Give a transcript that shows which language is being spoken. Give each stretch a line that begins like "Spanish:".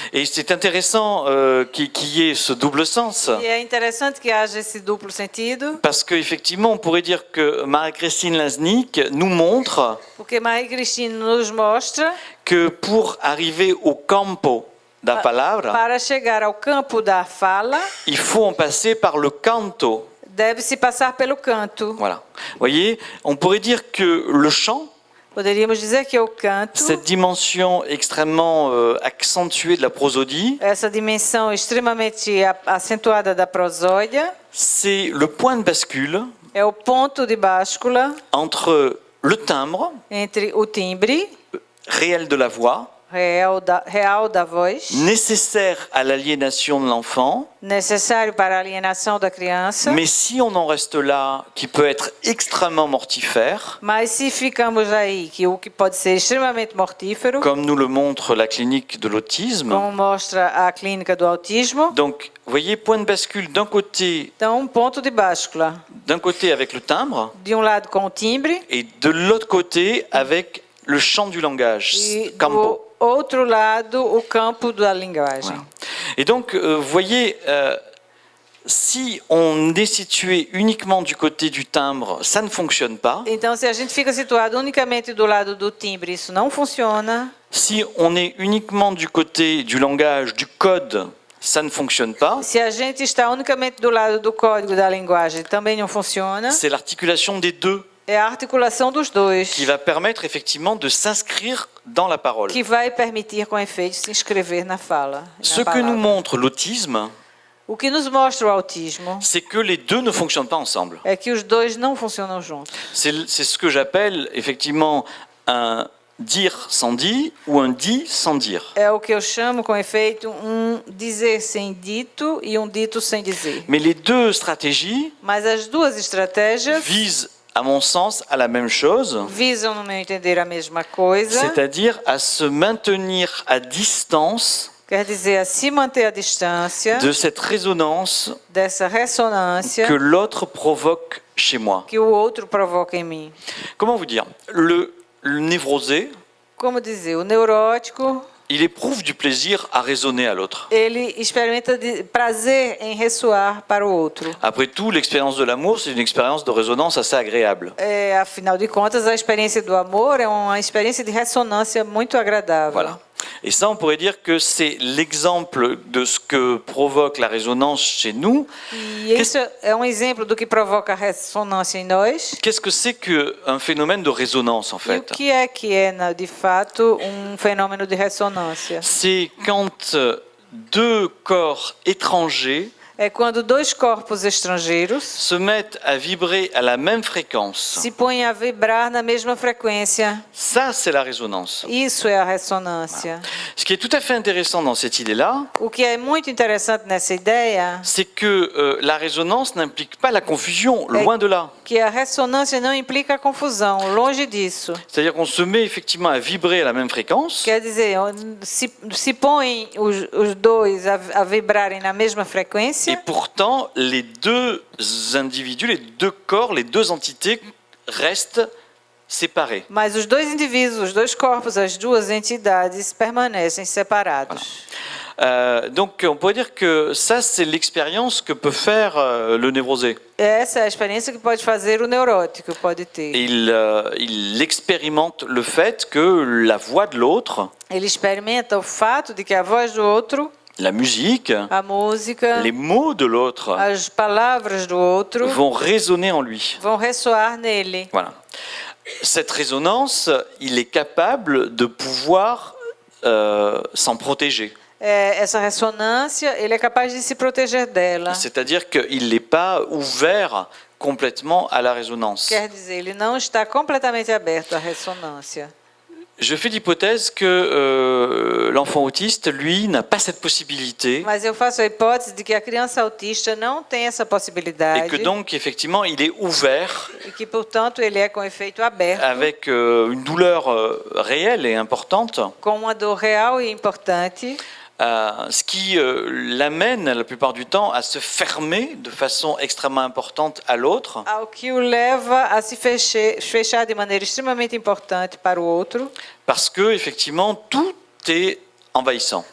French: Et c'est intéressant qu'il y ait ce double sens.
Portuguese: E é interessante que haja esse duplo sentido,
French: Parce qu'effectivement, on pourrait dire que Marie-Christine Laznik nous montre
Portuguese: porque Marie-Christine nos mostra
French: que pour arriver au
Portuguese: campo da palavra, para chegar ao campo da fala,
French: il faut en passer par le canto.
Portuguese: deve-se passar pelo canto.
French: Voilà. Vous voyez, on pourrait dire que le chant,
Portuguese: Poderíamos dizer que o canto,
French: cette dimension extrêmement accentuée de la prosodie,
Portuguese: essa dimensão extremamente acentuada da prosódia,
French: c'est le point de bascule
Portuguese: é o ponto de báscula
French: entre le timbre
Portuguese: entre o timbre
French: réel de la voix,
Portuguese: real da voz,
French: nécessaire à l'aliénation de l'enfant,
Portuguese: necessário para a alienação da criança.
French: mais si on en reste là, qui peut être extrêmement mortifère,
Portuguese: Mas se ficamos aí, que o que pode ser extremamente mortífero,
French: comme nous le montre la clinique de l'autisme.
Portuguese: como mostra a clínica do autismo,
French: Donc, vous voyez, point de bascule d'un côté
Portuguese: ponto de báscula.
French: avec le timbre,
Portuguese: De lado com o timbre
French: et de l'autre côté avec le chant du langage,
Portuguese: e campo. do outro lado o campo da linguagem.
French: Voilà. Et donc, vous voyez, si on est situé uniquement du côté du timbre, ça ne fonctionne pas.
Portuguese: Então, se a gente fica situado unicamente do lado do timbre, isso não funciona.
French: Si on est uniquement du côté du langage, du code, ça ne fonctionne pas.
Portuguese: Se a gente está unicamente do lado do código da linguagem, também não funciona.
French: C'est l'articulation des deux
Portuguese: É a articulação dos dois
French: qui va permettre effectivement de s'inscrire dans la parole.
Portuguese: que vai permitir, com efeito, se inscrever na fala.
French: Ce
Portuguese: Na
French: que nous
Portuguese: palavra.
French: montre l'autisme,
Portuguese: O que nos mostra o autismo
French: c'est que les deux ne fonctionnent pas ensemble.
Portuguese: é que os dois não funcionam juntos.
French: C'est ce que j'appelle effectivement un dire sans dit ou un dit sans dire.
Portuguese: É o que eu chamo, com efeito, dizer sem dito e dito sem dizer.
French: Mais les deux stratégies
Portuguese: Mas as duas estratégias
French: visent, à mon sens, à la même chose,
Portuguese: visam, no meu entender, a mesma coisa.
French: c'est-à-dire à se maintenir à distance
Portuguese: Quer dizer, a se manter à distância
French: de cette résonance
Portuguese: dessa ressonância
French: que l'autre provoque chez moi.
Portuguese: que o outro provoca em mim.
French: Comment vous dire? Le névrosé,
Portuguese: Como dizer, o neurótico,
French: il éprouve du plaisir à raisonner à l'autre.
Portuguese: ele experimenta prazer em ressoar para o outro.
French: Après tout, l'expérience de l'amour, c'est une expérience de résonance assez agréable.
Portuguese: Afinal de contas, a experiência do amor é uma experiência de ressonância muito agradável.
French: Voilà. Et ça, on pourrait dire que c'est l'exemple de ce que provoque la résonance chez nous.
Portuguese: E isso é exemplo do que provoca a ressonância em nós.
French: Qu'est-ce que c'est qu'un phénomène de résonance, en
Portuguese: E o
French: fait?
Portuguese: que é, de fato, fenômeno de ressonância?
French: C'est quand deux corps étrangers
Portuguese: é quando dois corpos estrangeiros
French: se mettent à vibrer à la même fréquence.
Portuguese: se põem a vibrar na mesma frequência.
French: Ça, c'est la résonance.
Portuguese: Isso é a ressonância.
French: Ce qui est tout à fait intéressant dans cette idée-là,
Portuguese: O que é muito interessante nessa ideia
French: c'est que la résonance n'implique pas la confusion, loin de là.
Portuguese: que a ressonância não implica a confusão, longe disso.
French: C'est-à-dire qu'on se met effectivement à vibrer à la même fréquence,
Portuguese: Quer dizer, se põem os dois a vibrarem na mesma
French: et
Portuguese: frequência,
French: pourtant les deux individus, les deux corps, les deux entités restent séparés.
Portuguese: mas os dois indivíduos, os dois corpos, as duas entidades permanecem separados.
French: Donc on pourrait dire que ça, c'est l'expérience que peut faire le névrosé.
Portuguese: Essa é a experiência que pode fazer o neurótico, pode ter.
French: Il expérimente le fait que la voix de l'autre,
Portuguese: Ele experimenta o fato de que a voz do outro,
French: la musique,
Portuguese: a música,
French: les mots de l'autre
Portuguese: as palavras do outro
French: vont résonner en lui.
Portuguese: vão ressoar nele.
French: Voilà. Cette résonance, il est capable de pouvoir s'en protéger.
Portuguese: Essa ressonância, ele é capaz de se proteger dela.
French: C'est-à-dire qu'il n'est pas ouvert complètement à la résonance.
Portuguese: Quer dizer, ele não está completamente aberto à ressonância.
French: Je fais l'hypothèse que l'enfant autiste, lui, n'a pas cette possibilité
Portuguese: Mas eu faço a hipótese de que a criança autista não tem essa
French: et
Portuguese: possibilidade
French: que donc, effectivement, il est ouvert
Portuguese: e que, portanto, ele é com efeito aberto,
French: avec une douleur réelle et importante,
Portuguese: com uma dor real e importante,
French: ce qui l'amène la plupart du temps à se fermer de façon extrêmement importante à l'autre,
Portuguese: ao que o leva a se fechar de maneira extremamente importante para o outro,
French: parce que effectivement tout est envahissant.